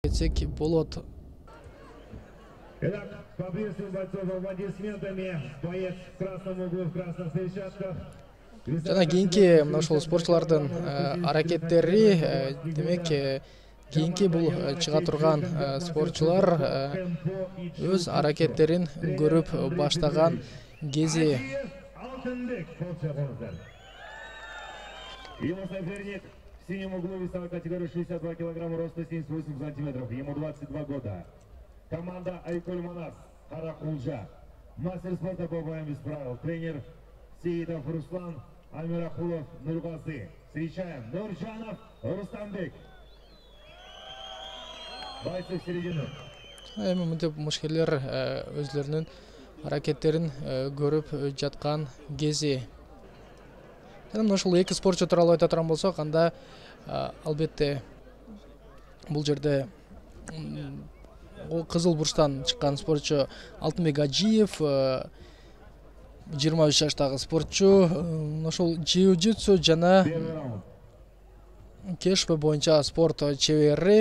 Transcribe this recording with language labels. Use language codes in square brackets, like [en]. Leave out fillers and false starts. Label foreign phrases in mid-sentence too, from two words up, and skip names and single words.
[ky] кетсек болот. [ru] Итак, поприветствуем бойцов аплодисментами. Боец в красном углу, в красных перчатках. [ky] Жана кийинки ошол спортчулардын аракеттери, демек кийинки бул чыга турган спортчулар өз аракеттерин көрүп баштаган кези. [ru] Его соперник в синем углу весовой категории 62 килограмма, роста 78 сантиметров. Ему 22 года. Команда Айкуль Манас, Каракулжа. Мастер спорта по боям без правил. Тренер Сеитов Руслан, Амирахулов Нургазы. Встречаем Нуржанов Рустамбек. Бойцы в середину. [ky] Эми мынтип мушкерлер өзлөрүнүн аракеттерин көрүп жаткан кези. Жана ошол эки спортчу тууралуу айта турган болсок, анда албетте бул жерде кызыл бурчтан чыккан спортчу Алтынбек Ажиев, 23 жаштагы спортчу, ошол jiu-jitsu жана кешпе боюнча спорт чебери.